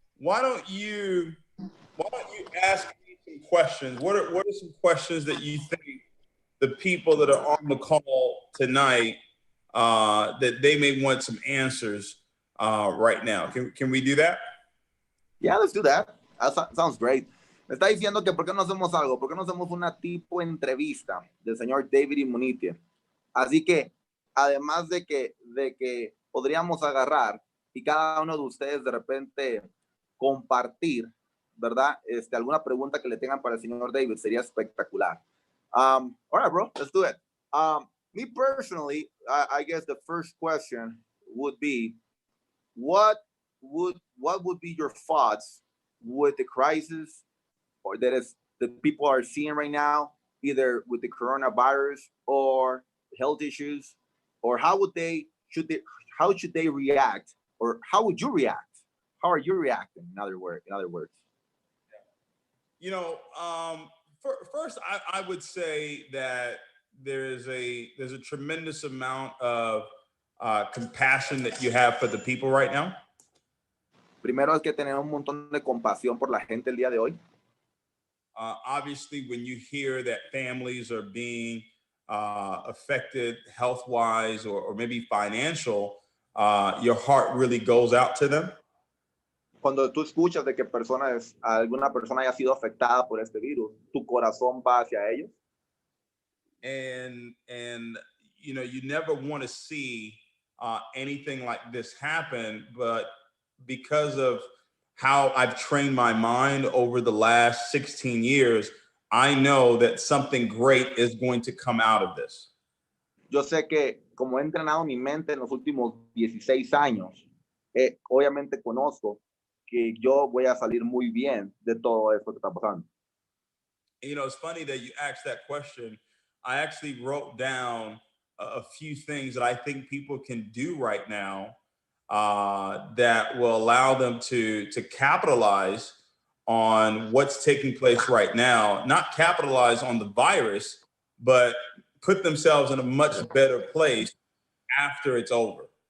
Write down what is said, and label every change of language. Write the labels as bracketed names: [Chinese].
[English] why don't you ask me some questions? What are some questions that you think the people that are on the call tonight that they may want some answers right now? Can we do that? Yeah, let's do that. That sounds great. [Spanish] Me está diciendo que por qué no hacemos algo, por qué no hacemos una tipo entrevista del señor David Imonitie. Así que, además de que podríamos agarrar y cada uno de ustedes de repente compartir, ¿verdad? Alguna pregunta que le tengan para el señor David sería espectacular. [English] All right, bro, let's do it. Me personally, I guess the first question would be, what would be your thoughts with the crisis or that people are seeing right now, either with the coronavirus or health issues, or how should they react, or how would you react? How are you reacting? In other words, you know, first I would say that there's a tremendous amount of compassion that you have for the people right now. [Spanish] Primero es que tener un montón de compasión por la gente el día de hoy. [English] Obviously, when you hear that families are being affected health-wise or maybe financial, your heart really goes out to them. [Spanish] Cuando tú escuchas de que alguna persona haya sido afectada por este virus, tu corazón va hacia ellos. [English] And you know, you never want to see anything like this happen, but because of how I've trained my mind over the last 16 years, I know that something great is going to come out of this. [Spanish] Yo sé que como he entrenado mi mente en los últimos 16 años, obviamente conozco que yo voy a salir muy bien de todo esto que está pasando. [English] You know, it's funny that you asked that question. I actually wrote down a few things that I think people can do right now that will allow them to capitalize on what's taking place right now, not capitalize on the virus, but put themselves in a much better place after it's over.